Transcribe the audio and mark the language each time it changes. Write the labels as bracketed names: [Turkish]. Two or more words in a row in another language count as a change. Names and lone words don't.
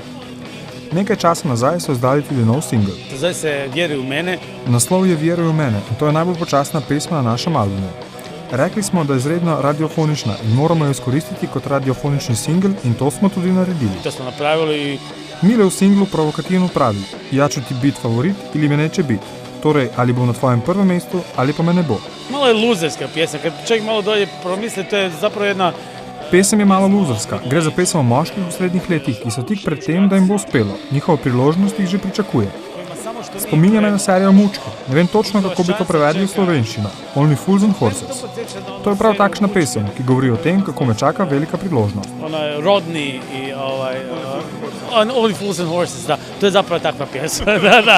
[Slovenian] Nekaj časa nazaj so izdali tudi nov singel. Zdaj se Vjeruj v mene. Naslov je Vjeruj v mene in to je najbolj počasna pesma na našem albumu. Rekli smo, da je izredno radiofonična in moramo jo izkoristiti kot radiofonični singel in to smo tudi naredili. [Croatian] To smo napravili. [Slovenian] Mile v singlu provokativno pravi, [Croatian] ja ću ti bit favorit ili me neće bit. [Slovenian] Torej, ali bom na tvojem prvem mestu, ali pa me ne bo. [Croatian] Malo je luzerska pjesma, kad čovjek malo dolje promisli, to je zapravo jedna... [Slovenian] Pesem je malo luzerska, gre za pesem o moških v srednjih letih, ki so tik pred tem, da jim bo uspelo. Njihova priložnost jih že pričakuje. Spominja me na serijo Mučke. Ne vem točno, kako bi to prevedli v slovenščino. Only Fools and Horses. To je prav takšna pesem, ki govori o tem, kako me čaka velika priložnost. [Croatian] Ona je rodni i Only Fools and Horses, da. To je zapravo takva pjesma. Da.